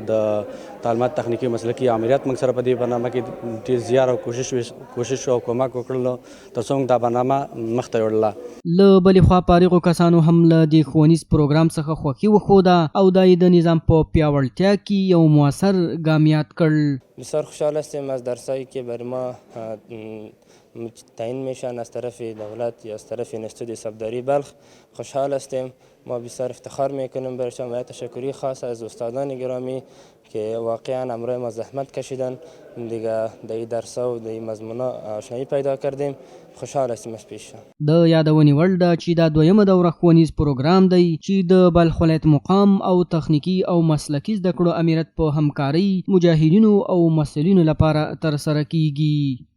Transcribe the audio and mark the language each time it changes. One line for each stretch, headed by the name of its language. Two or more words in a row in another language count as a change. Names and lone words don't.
Pashto: د تعلیمات تخنیکي مسلکي امریت موږ سره په دې برنامه کې ډېر زیار او کوشش او کومک وکړلو تر څو موږ دا برنامه مخ ته وړله. له بلې خوا فارغو کسانو هم له دې ښوونیز پروګرام څخه خوښي وښوده او دا یې د نظام په پیاوړتیا کې یو مؤثر ګام یاد کړ.
Persian: بسیار خوشحال هستیم از درسایی که بر ما تعیین میشن از طرف دولت یا از طرف انستیتوت حسابداری بلخ. خوشحال هستیم. ما بسیار افتخار میکنیم برشان و تشکری خاص از استادان گرامی که واقعا همراه ما زحمت کشیدن دیگه د این درس‌ها و د این مضمونا آشنایی پیدا کردیم. خوشحال هستیم از پیش.
Pashto: د یادونې وړ ده چې دا دویمه دوره ښوونیز پروګرام دی چې د بلخ ولایت مقام او تخنیکي او مسلکي زده کړو امریت په همکارۍ مجاهدینو او مسؤلینو لپاره ترسره کیږي.